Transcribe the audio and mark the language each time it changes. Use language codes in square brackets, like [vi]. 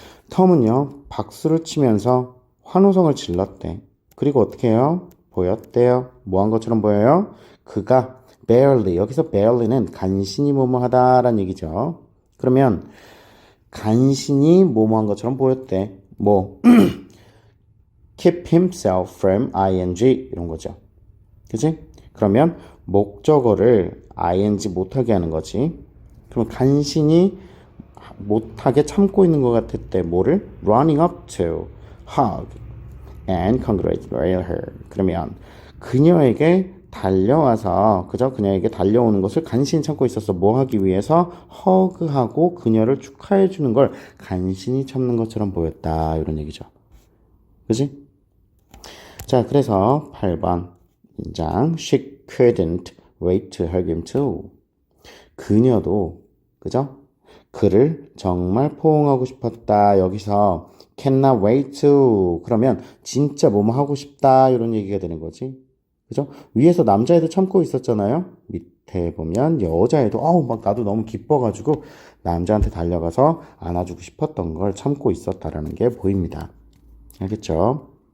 [ko] 톰은요, 박수를 치면서 환호성을 질렀대. 그리고 어떻게 해요? 보였대요. 뭐 한 것처럼 보여요? 그가 barely, 여기서 barely는 간신히 뭐뭐 하다라는 얘기죠. 그러면 간신히 뭐뭐 한 것처럼 보였대. 뭐 [en] keep himself from ing [ko] 이런 거죠. 그치? 그러면 목적어를 ing 못하게 하는 거지. 그러면 간신히 못하게 참고 있는 것 같을 때 뭐를? [en] running up to, hug, and congratulate her. [ko] 그러면 그녀에게 달려와서 그죠? 그녀에게 달려오는 것을 간신히 참고 있었어. 뭐 하기 위해서? 허그하고 그녀를 축하해 주는 걸 간신히 참는 것처럼 보였다. 이런 얘기죠. 그지? 자, 그래서 8번 문장 [en] She couldn't wait to hug him too. [ko] 그녀도 그죠? 그를 정말 포옹하고 싶었다. 여기서 cannot wait to 그러면 진짜 뭐뭐 하고 싶다 이런 얘기가 되는 거지. 그죠? 위에서 남자애도 참고 있었잖아요. 밑에 보면 여자애도 막 나도 너무 기뻐가지고 남자한테 달려가서 안아주고 싶었던 걸 참고 있었다라는 게 보입니다. 알겠죠?